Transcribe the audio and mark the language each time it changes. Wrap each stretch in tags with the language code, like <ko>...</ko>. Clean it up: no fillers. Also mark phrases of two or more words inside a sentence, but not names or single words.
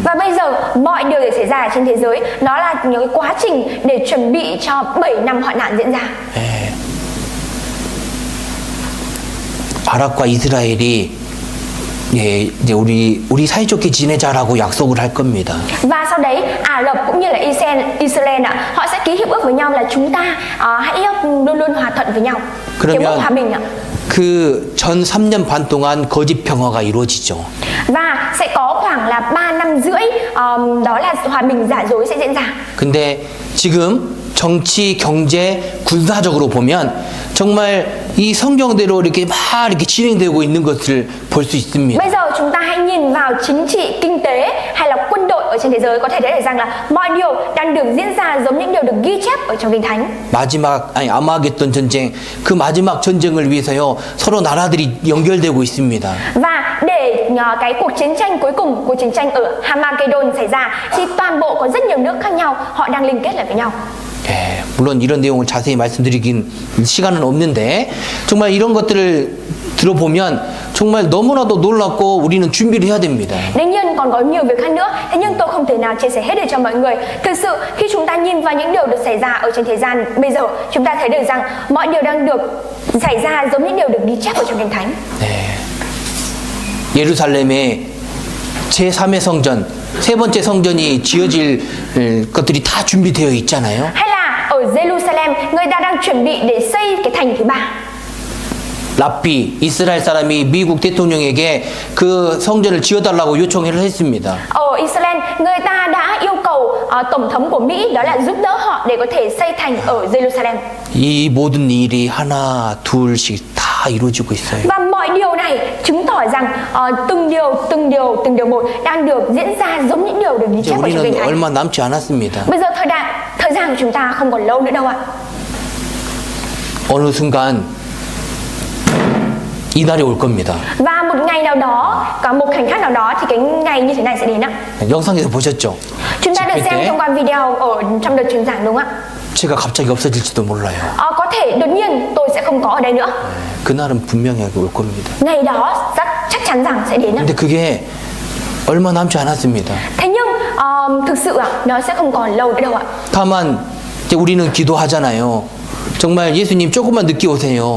<vi>Và bây giờ mọi điều để xảy ra trên thế giới đó là những cái quá trình để chuẩn bị cho 7 năm hoạn nạn diễn ra.</vi> <ko>예. 아랍과 이스라엘이 예, 이제 우리 사이좋게 지내자라고 약속을 할 겁니다.</ko> <vi>Và sau đấy Ả Rập cũng như là Israel ạ, họ sẽ ký hiệp ước với nhau là chúng ta hãy luôn luôn hòa thuận với nhau. Hiệp ước hòa bình ạ.</vi> <ko>그 전 3년 반 동안 거짓 평화가 이루어지죠.</ko> <vi>Và sẽ có khoảng là 3 năm rưỡi đó là hòa bình giả dối sẽ diễn ra.</vi> <ko>근데 지금 정치, 경제, 군사적으로 보면 정말 이 성경대로 이렇게 막 이렇게 진행되고 있는 것을 볼 수 있습니다.</ko> <vi>Bây giờ chúng ta hãy nhìn vào chính trị, kinh tế hay là quân đội ở trên thế giới, có thể thấy được rằng là mọi điều đang được diễn ra giống những điều được ghi chép ở trong Kinh Thánh.</vi> <ko>아마겟돈 전쟁, 그 마지막 전쟁을 위해서요 서로 나라들이 연결되고 있습니다.</ko> <vi>Và để cái cuộc chiến tranh cuối cùng, cuộc chiến tranh ở Hamagedon xảy ra, thì toàn bộ có rất nhiều nước khác nhau, họ đang liên kết lại với nhau.</vi> <ko>예, 물론 이런 내용을 자세히 말씀드리긴 시간은 없는데 정말 이런 것들을 들어보면 정말 너무나도 놀랍고 우리는 준비를 해야 됩니다.</ko> <vi>Đương nhiên còn có nhiều việc khác nữa, thế nhưng tôi không thể nào chia sẻ hết được cho mọi người. Thực sự khi chúng ta nhìn vào những điều được xảy ra ở trên thế gian bây giờ, chúng ta thấy được rằng mọi điều đang được xảy ra giống những điều được ghi chép ở trong Kinh Thánh.</vi> <ko>네. 예루살렘의 제3의 성전, 세 번째 성전이 지어질 것들이 다 준비되어 있잖아요.</ko> <vi>Hay là ở Jerusalem, người ta đang chuẩn bị để xây cái thành thứ ba.</vi> <ko>랍비, 이스라엘 사람이 미국 대통령에게 그 성전을 지어달라고 요청을 했습니다.</ko> <vi>Ở Israel, người ta đã yêu cầu tổng thống của Mỹ đó là giúp đỡ họ để có thể xây thành ở Jerusalem.</vi> <ko>이 모든 일이 하나, 둘씩 다 이루어지고 있어요.</ko> <vi>Và mọi điều này chứng tỏ rằng từng điều một đang được diễn ra giống những điều được ghi</vi> <ko>이제</ko> <vi>chép ở trong Kinh</vi> <ko>우리는</ko> <vi>Thánh.</vi> <ko>얼마 남지 않았습니다.</ko> <vi>Bây giờ thời gian của chúng ta không còn lâu nữa đâu ạ.</vi> <ko>어느 순간 이 날이 올 겁니다.</ko> <vi>Và một ngày nào đó, có một khoảnh khắc nào đó thì cái ngày như thế này sẽ đến ạ.</vi> <ko>영상에서 보셨죠?</ko> <vi>Chúng ta được xem thông qua video ở trong đợt truyền giảng đúng không ạ?</vi> <ko>제가 갑자기 없어질지도 몰라요.</ko> <vi>Có thể đột nhiên tôi sẽ không có ở đây nữa.</vi> <ko>그날은 분명히 올 겁니다.</ko> <vi>Ngày đó chắc chắn rằng sẽ đến ạ.</vi> <ko>근데 그게 얼마 남지 않았습니다.</ko> <vi>Thế nhưng thực sự nó sẽ không còn lâu nữa đâu ạ.</vi> <ko>다만 이제 우리는 기도하잖아요. 정말 예수님 조금만 늦게 오세요.</ko>